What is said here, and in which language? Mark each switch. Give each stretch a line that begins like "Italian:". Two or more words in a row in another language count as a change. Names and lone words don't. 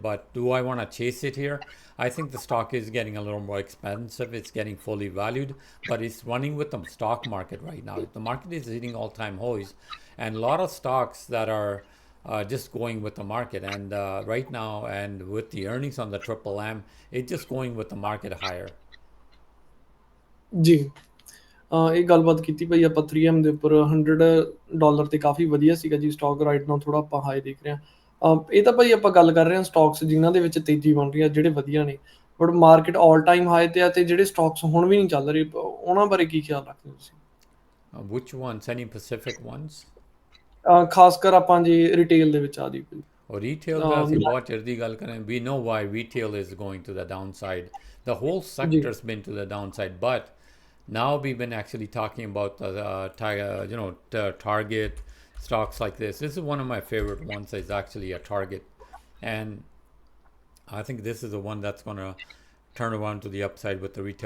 English: But do I want to chase it here? I think the stock is getting a little more expensive. It's getting fully valued, but it's running with the stock market right now. The market is hitting all-time highs, and a lot of stocks that are just going with the market. And right now, and with the earnings on the Triple M, it's just going with the market higher.
Punjabi: ਜੀ। ਇਹ ਗੱਲਬਾਤ ਕੀਤੀ ਭਾਈ ਆਪਾਂ 3M ਦੇ ਉੱਪਰ $100 ਤੇ ਕਾਫੀ ਵਧੀਆ ਸੀਗਾ ਜੀ ਸਟਾਕ।
English: right now
Punjabi: ਥੋੜਾ ਆਪਾਂ ਹਾਈ ਦੇਖ ਰਹੇ ਹਾਂ। ਇਹ ਤਾਂ ਭਾਈ ਆਪਾਂ ਗੱਲ ਕਰ ਰਹੇ ਹਾਂ ਸਟਾਕਸ ਜਿਨ੍ਹਾਂ ਦੇ ਵਿੱਚ ਤੇਜ਼ੀ ਬਣ ਰਹੀ ਆ, ਜਿਹੜੇ ਵਧੀਆ ਨੇ, ਬਟ
English: market all time high
Punjabi: ਤੇ ਆ, ਤੇ ਜਿਹੜੇ ਸਟਾਕਸ ਹੁਣ ਵੀ ਨਹੀਂ ਚੱਲ ਰਹੇ, ਉਹਨਾਂ ਬਾਰੇ ਕੀ ਖਿਆਲ ਰੱਖਦੇ ਹੋ ਤੁਸੀਂ?
English: Which ones? Any specific ones?
Punjabi: ਖਾਸ ਕਰ ਆਪਾਂ ਜੀ ਰਿਟੇਲ ਦੇ ਵਿੱਚ ਆ ਜੀ।
English: Or retail
Punjabi: ਦਾ ਅਸੀਂ ਬਹੁਤ ਚਿਰ ਦੀ ਗੱਲ ਕरें,
English: we know why retail is going to the downside. The whole sector's been to the downside, but now we've been actually talking about Target, stocks like this. This is one of my favorite ones. Is actually a Target, and I think this is the one that's going to turn around to the upside with the retail.